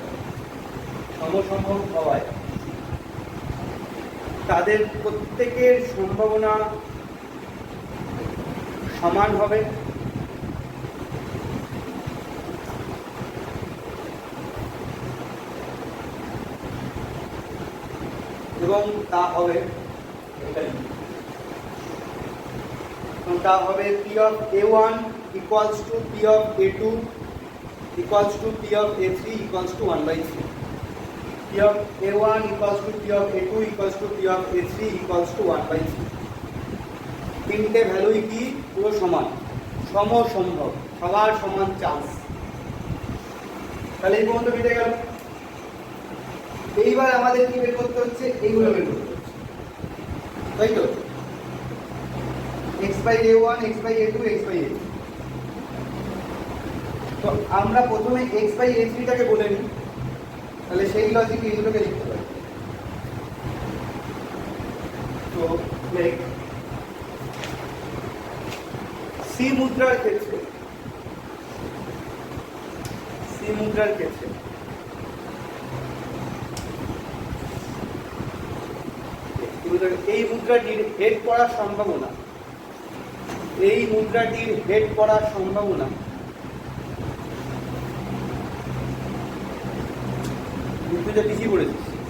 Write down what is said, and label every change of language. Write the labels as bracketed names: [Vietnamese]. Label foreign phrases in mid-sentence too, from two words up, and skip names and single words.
[Bangla] হওয়ায় তাদের প্রত্যেকের সম্ভাবনা সমান হবে এবং তা হবে [English] P of A1 equals to P of A2 equals to P of A3 equals to 1/3. P of A1 equals to P of A2 equals to P of A3 equals to 1/3. [Bangla] তিনটে ভ্যালুই কি পুরো সমান, সমসম্ভব, সবার সমান চান্স। তাহলে এই পর্যন্ত বেঁধে গেল। এইবার আমাদের কি বের করতে হচ্ছে, এইগুলো বের করতে হচ্ছে, তাই তো? [English] x by A1, x by A2, x by A3। [Bangla] তো আমরা প্রথমে [English] x by A3 [Bangla] টাকে বলে নিই, তাহলে সেই লজিকে এইগুলোকে লিখতে পারি। তো লেখ C মুদ্রার ক্ষেত্রে এই মুদ্রাটির হেড করার সম্ভাবনা, পিছিয়ে পড়েছিস।